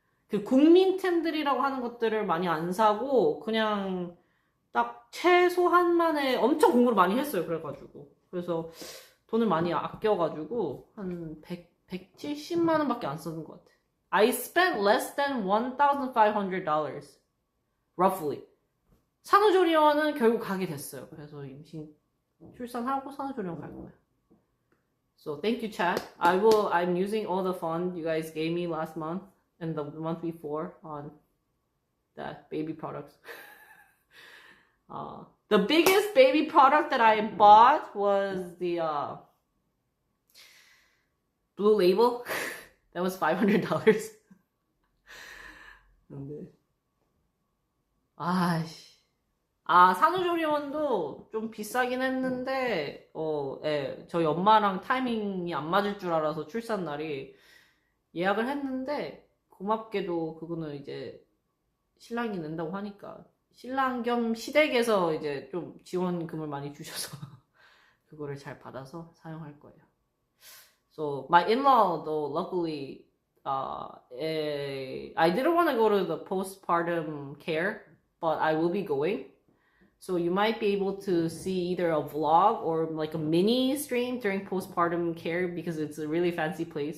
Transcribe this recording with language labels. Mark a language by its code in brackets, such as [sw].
[ko] 그 국민템들이라고 하는 것들을 많이 안 사고 그냥 딱 최소한만에 엄청 공부를 많이 했어요. 그래서 돈을 많이 아껴가지고 한 170만 원밖에 안 쓰는 것 같아. [en] I spent less than $1,500 roughly. [ko] 산후조리원은 결국 가게 됐어요. 그래서 임신 출산하고 산후조리원 갈 거예요. [en] So thank you, chat. I'm using all the fund you guys gave me last month and the month before on that baby products. The biggest baby product that I bought was the Blue Label. That was $500. [ko] 근데 산후조리원도 좀 비싸긴 했는데 예, 저희 엄마랑 타이밍이 안 맞을 줄 알아서 출산 날이 예약을 했는데 고맙게도 그거는 이제 신랑이 낸다고 하니까 신랑 겸 시댁에서 이제 좀 지원금을 많이 주셔서 그거를 잘 받아서 사용할 거예요. [en] So my in-law though luckily I didn't want to go to the postpartum care, but I will be going. So you might be able to see either a vlog or like a mini stream during postpartum care because it's a really fancy place.